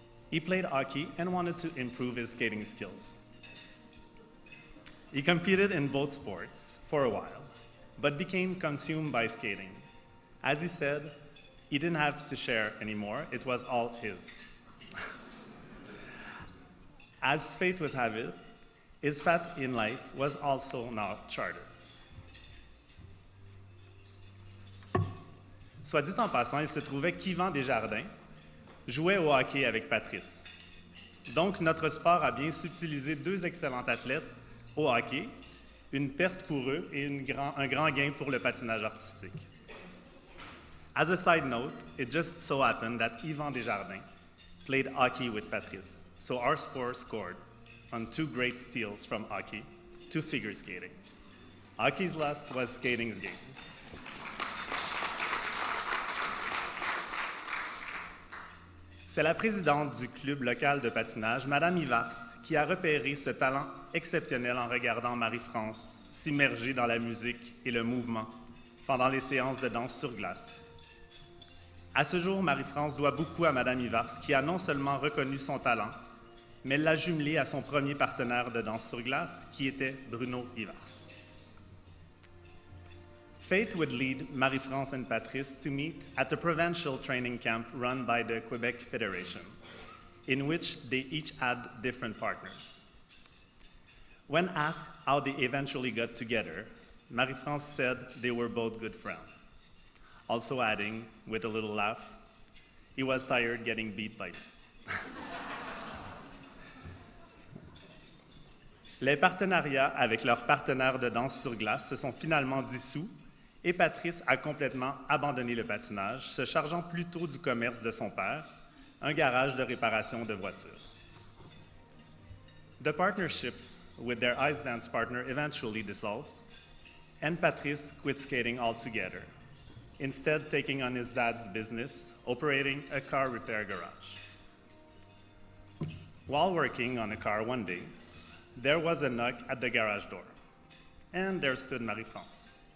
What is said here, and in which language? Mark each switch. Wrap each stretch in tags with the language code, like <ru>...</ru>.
<en>He played hockey and wanted to improve his skating skills. He competed in both sports for a while, but became consumed by skating. As he said, he didn't have to share anymore, it was all his. As fate would have it, his path in life was also now charted.</en> <fr>Soit dit en passant, il se trouvait qu'Yvan Desjardins jouait au hockey avec Patrice. Donc, notre sport a bien subtilisé deux excellents athlètes au hockey, une perte pour eux et un grand gain pour le patinage artistique.</fr> <en>As a side note, it just so happened that Yvan Desjardins played hockey with Patrice. So our sport scored on two great steals from hockey to figure skating. Hockey's last was skating's game.</en> <fr>C'est la présidente du club local de patinage, Madame Ivars, qui a repéré ce talent exceptionnel en regardant Marie-France s'immerger dans la musique et le mouvement pendant les séances de danse sur glace. À ce jour, Marie-France doit beaucoup à Madame Ivars, qui a non seulement reconnu son talent, mais l'a jumelé à son premier partenaire de danse sur glace, qui était Bruno Ivars.</fr> <en>Fate would lead Marie-France and Patrice to meet at a provincial training camp run by the Quebec Federation, in which they each had different partners. When asked how they eventually got together, Marie-France said they were both good friends, also adding, with a little laugh, he was tired getting beat by me.</en> <fr>Les partenariats avec leurs partenaires de danse sur glace se sont finalement dissous et Patrice a complètement abandonné le patinage, se chargeant plutôt du commerce de son père, un garage de réparation de voitures.</fr> <en>The partnerships with their ice dance partner eventually dissolved, and Patrice quit skating altogether, instead taking on his dad's business, operating a car repair garage. While working on a car one day, there was a knock at the garage door, and there stood Marie-France.</en>